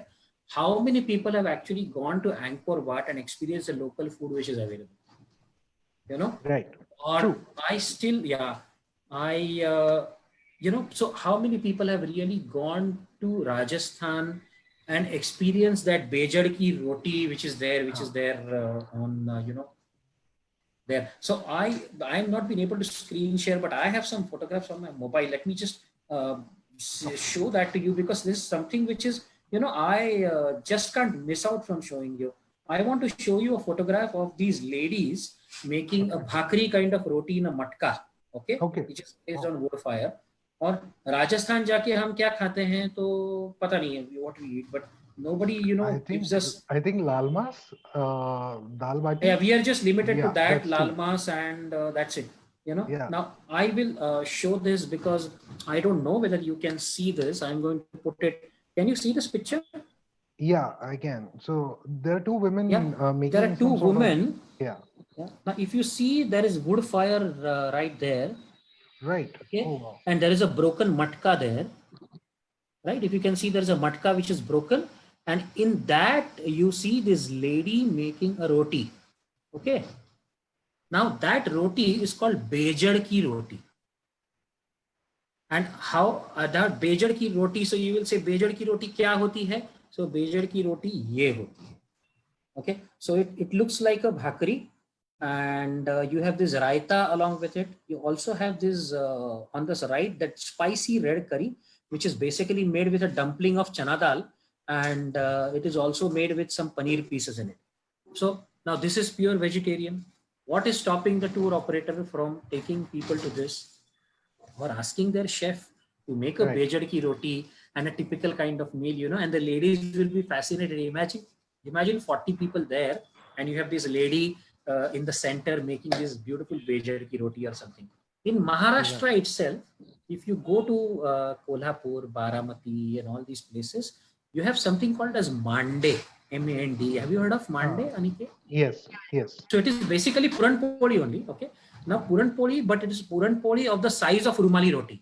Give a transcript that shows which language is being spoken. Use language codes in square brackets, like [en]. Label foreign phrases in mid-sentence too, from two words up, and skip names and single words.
[en] How many people have actually gone to Angkor Wat and experienced the local food which is available? You know, Right. or True. I still, yeah, I, you know, so how many people have really gone to Rajasthan and experienced that [hi] बेजड़ की रोटी, [en] which is there Huh. on, you know, there. So I'm not been able to screen share, but I have some photographs on my mobile. Let me just show that to you, because this is something which is, I just can't miss out from showing you. I want to show you a photograph of these ladies making a bhakri kind of roti in a matka, okay, which is based on wood fire. [hi] और राजस्थान जाके हम क्या खाते हैं तो पता नहीं है [en] what we eat, but nobody gives us. I think [hi] लाल मास, दाल बाटी. [en] Yeah, we are just limited to that [hi] लाल मास, [en] and that's it. Now I will show this because I don't know whether you can see this. I'm going to put it. Can you see this picture? Yeah, I can. So there are two women making. There are two women. Yeah. Now, if you see, there is wood fire right there. Right. Okay. Oh, wow. And there is a broken matka there. Right. If you can see, there is a matka which is broken, and in that you see this lady making a roti. Okay. Now that roti is called [hi] बेजड़ की रोटी. [en] And how that [hi] बेजड़ की रोटी? [en] So you will say [hi] बेजड़ की रोटी क्या होती है? So बेजड़ की रोटी ये होती है. [en] Okay. So it looks like a bhakri. And you have this raita along with it. You also have this on this right, that spicy red curry, which is basically made with a dumpling of [hi] चना दाल, [en] and it is also made with some paneer pieces in it. So now this is pure vegetarian. What is stopping the tour operator from taking people to this, or asking their chef to make a [hi] बेजड़ की रोटी [en] and a typical kind of meal, and the ladies will be fascinated. Imagine 40 people there, and you have this lady in the center making this beautiful [hi] बेजड़ की रोटी [en] or something. In Maharashtra itself, if you go to Kolhapur, Baramati and all these places, you have something called as mande, M-A-N-D. Have you heard of mande, Anike? Yes. So it is basically [mr] पूरण पोळी [en] only, okay? Now [mr] पूरण पोळी, [en] but it is [mr] पूरण पोळी [en] of the size of [hi] रुमाली रोटी.